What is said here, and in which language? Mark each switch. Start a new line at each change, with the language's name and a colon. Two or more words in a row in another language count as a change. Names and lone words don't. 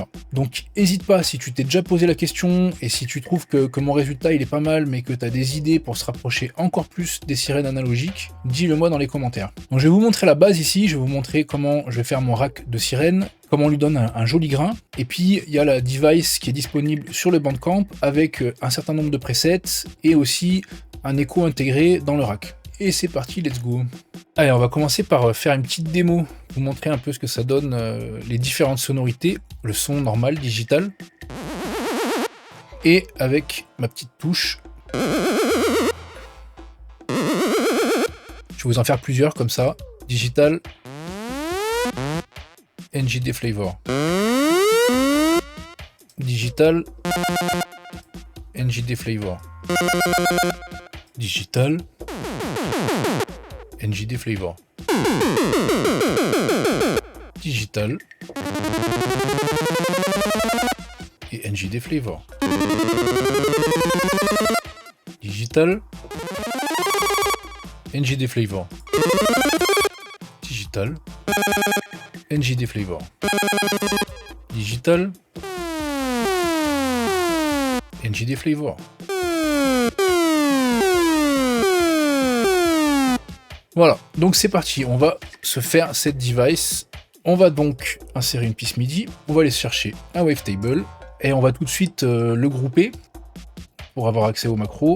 French: Donc n'hésite pas, si tu t'es déjà posé la question et si tu trouves que mon résultat il est pas mal mais que tu as des idées pour se rapprocher encore plus des sirènes analogiques, dis-le moi dans les commentaires. Donc je vais vous montrer la base ici, je vais vous montrer comment je vais faire mon rack de sirène, comment on lui donne un joli grain, et puis il y a la device qui est disponible sur le Bandcamp avec un certain nombre de presets et aussi un écho intégré dans le rack. Et c'est parti,
English: let's go.
French: Allez, on va commencer par faire une petite démo, vous montrer un peu ce que ça donne, les différentes sonorités, le son normal, digital, et avec ma petite touche. Je vais vous en faire plusieurs comme ça. Digital, NJD Flavor. Digital, NJD Flavor. Digital, NJD Flavor. Digital et NJD Flavor. Digital, NJD Flavor. Digital, NJD Flavor. Digital, NJD Flavor. Voilà, donc c'est parti, on va se faire cette device. On va donc insérer une piste MIDI, on va aller chercher un wavetable et on va tout de suite le grouper pour avoir accès aux macros.